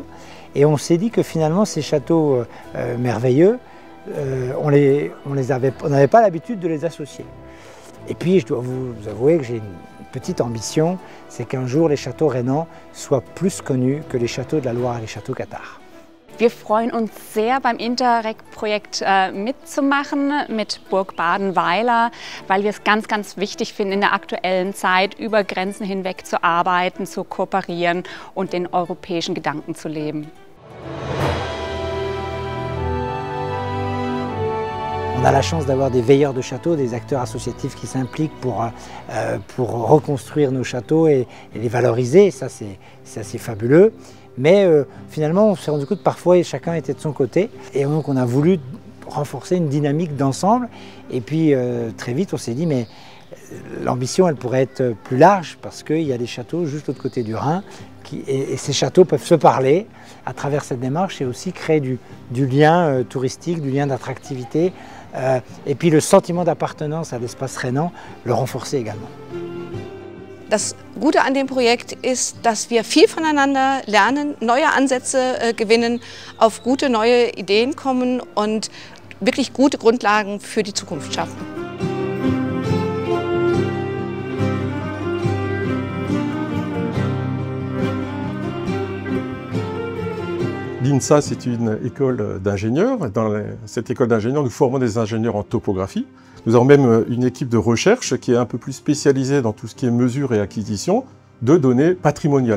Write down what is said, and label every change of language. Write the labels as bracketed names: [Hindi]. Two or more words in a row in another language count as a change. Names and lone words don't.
[French] Et on s'est dit que finalement, ces châteaux merveilleux, on n'avait pas l'habitude de les associer. Et puis, je dois vous avouer que j'ai une petite ambition, c'est qu'un jour, les châteaux rhénans soient plus connus que les châteaux de la Loire et les châteaux cathares. [German] Wir freuen uns sehr, beim Interreg-Projekt mitzumachen mit Burg Badenweiler, weil wir es ganz, ganz wichtig finden, in der aktuellen Zeit über Grenzen hinweg zu arbeiten, zu kooperieren und den europäischen Gedanken zu leben. [French] On a la chance d'avoir des veilleurs de châteaux, des acteurs associatifs qui s'impliquent pour reconstruire nos châteaux et les valoriser. Ça, c'est assez fabuleux. Mais finalement, on s'est rendu compte que parfois, chacun était de son côté. Et donc, on a voulu renforcer une dynamique d'ensemble. Et puis, très vite, on s'est dit, mais l'ambition, elle pourrait être plus large parce qu'il y a des châteaux juste de l'autre côté du Rhin. Et ces châteaux peuvent se parler à travers cette démarche et aussi créer du lien touristique, du lien d'attractivité. Et puis le sentiment d'appartenance à l'espace rhénan, le renforcer également. [German] Das Gute an dem Projekt ist, dass wir viel voneinander lernen, neue Ansätze gewinnen, auf gute neue Ideen kommen und wirklich gute Grundlagen für die Zukunft schaffen. [French] L'INSA, c'est une école d'ingénieurs. Dans cette école d'ingénieurs, nous formons des ingénieurs en topographie. Nous avons même une équipe de recherche qui est un peu plus spécialisée dans tout ce qui est mesure et acquisition de données patrimoniales.